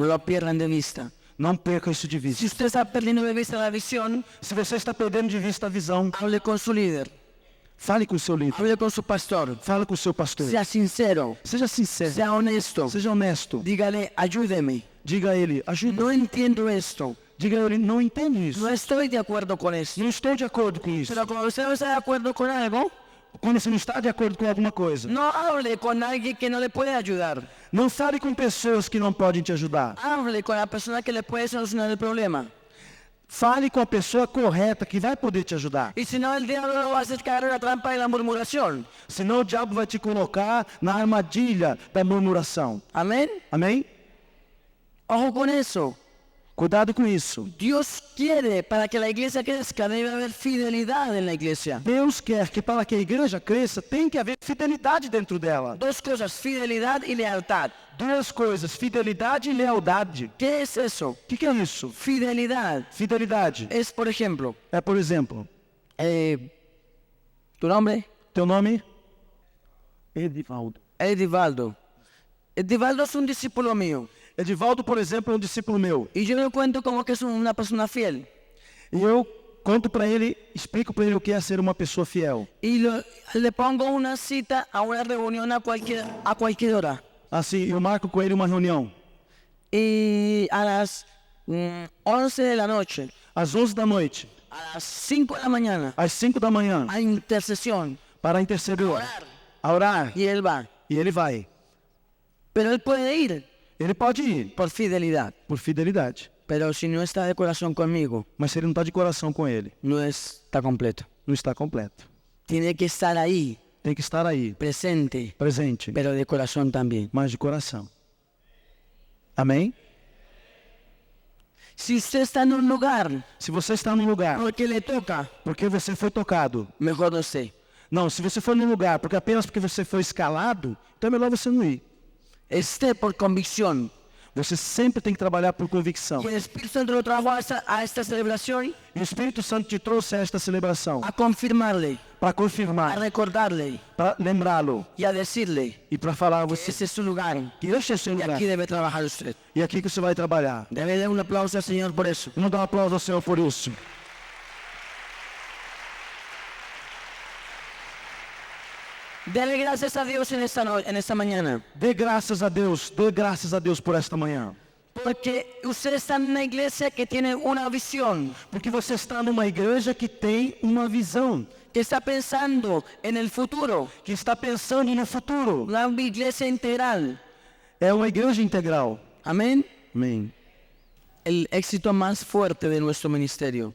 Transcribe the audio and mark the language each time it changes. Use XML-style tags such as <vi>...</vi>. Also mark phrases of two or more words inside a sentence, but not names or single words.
<es>No lo pierdan de vista.</es> <pt>Não perca isso de vista.</pt> <es>Si usted está perdiendo de vista la visión,</es> <pt>Se você está perdendo de vista a visão,</pt> <es>hable con su líder,</es> <pt>fale com o seu líder,</pt> <es>hable con su pastor,</es> <pt>fale com o seu pastor.</pt> <es>sea sincero,</es> <pt>Seja sincero,</pt> <es>sea honesto,</es> <pt>seja honesto.</pt> <es>dígale, ayúdeme,</es> <pt>Diga a ele, ajuda.</pt> <es>no entiendo esto,</es> <pt>Diga a ele, não entendo isso.</pt> <es>no estoy de acuerdo con esto.</es> <pt>Não estou de acordo com isso.</pt> <es>Pero cuando usted no está de acuerdo con algo,</es> <pt>Quando você não está de acordo com alguma coisa,</pt> <es>no hable con alguien que no le puede ayudar.</es> <pt>não fale com pessoas que não podem te ajudar.</pt> <es>Hable con la persona que le puede solucionar el problema.</es> <pt>Fale com a pessoa correta que vai poder te ajudar.</pt> <es>Y si no, el diablo lo va a hacer caer en la trampa de la murmuración.</es> <pt>Senão o diabo vai te colocar na armadilha da murmuração.</pt> <es>Amén.</es> <pt>Amém?</pt> <es>Ojo con eso.</es> <pt>Cuidado com isso.</pt> <es>Dios quiere, para que la iglesia crezca, debe haber fidelidad en la iglesia.</es> <pt>Deus quer que para que a igreja cresça, tem que haver fidelidade dentro dela.</pt> <es>Dos cosas, fidelidad y lealtad.</es> <pt>Duas coisas, fidelidade e lealdade.</pt> <es>¿Qué es eso?</es> <pt>O que é isso?</pt> <es>Fidelidad</es> <pt>Fidelidade</pt> <es>es, por ejemplo,</es> <pt>é, por exemplo,</pt> <es>¿tu nombre?</es> <pt>teu nome? Edivaldo. Edivaldo.</pt> <es>Edivaldo es un discípulo mío.</es> <pt>Edivaldo, por exemplo, é um discípulo meu.</pt> <es>Y yo le cuento como que es una persona fiel.</es> <pt>E eu conto para ele, explico para ele o que é ser uma pessoa fiel.</pt> <es>Y le pongo una cita a una reunión a cualquier hora.</es> <pt>Assim, eu marco com ele uma reunião.</pt> <es>Y a las 11 de la noche,</es> <pt>Às 11 da noite,</pt> <es>a las 5 de la mañana,</es> <pt>às 5 da manhã,</pt> <es>hay intercesión.</es> <pt>para interceder, a orar.</pt> <es>Y él va.</es> <pt>E ele vai.</pt> <es>Pero él puede ir</es> <pt>Ele pode ir</pt> <es>por fidelidad.</es> <pt>por fidelidade.</pt> <es>Pero si no está de corazón conmigo,</es> <pt>Mas se ele não está de coração com ele,</pt> <es>no está completo.</es> <pt>não está completo.</pt> <es>Tiene que estar ahí,</es> <pt>Tem que estar aí,</pt> <es>presente,</es> <pt>presente,</pt> <es>pero de corazón también.</es> <pt>mas de coração. Amém?</pt> <es>Si usted está en un lugar</es> <pt>Se você está num lugar</pt> <es>porque le toca,</es> <pt>porque você foi tocado.</pt> <es>mejor no esté.</es> <pt>Não, se você for num lugar porque apenas porque você foi escalado, então é melhor você não ir.</pt> <es>Esté por convicción.</es> <pt>Você sempre tem que trabalhar por convicção.</pt> <es>Y el Espíritu Santo lo trajo a esta celebración</es> <pt>E o Espírito Santo te trouxe a esta celebração</pt> <es>a confirmarle,</es> <pt>para a confirmar,</pt> <es>recordarle</es> <pt>para lembrá-lo</pt> <es>y a decirle</es> <pt>e para falar a que você</pt> <es>ese es su lugar</es> <pt>que este é o seu</pt> <es>y</es> <pt>lugar</pt> <es>aquí debe trabajar usted.</es> <pt>e aqui que você vai trabalhar.</pt> <es>Debe dar un aplauso al Señor por eso.</es> <pt>Vamos dar um aplauso ao Senhor por isso.</pt> <es>Dele gracias a Dios en esta mañana.</es> <pt>Dê graças a Deus por esta manhã.</pt> <es>Porque usted está en una iglesia que tiene una visión,</es> <pt>Porque você está numa igreja que tem uma visão,</pt> <es>que está pensando en el futuro.</es> <pt>que está pensando no futuro.</pt> <es>Una iglesia integral.</es> <pt>É uma igreja integral.</pt> <es>Amén.</es> <pt>Amém.</pt> <es>El éxito más fuerte de nuestro ministerio</es>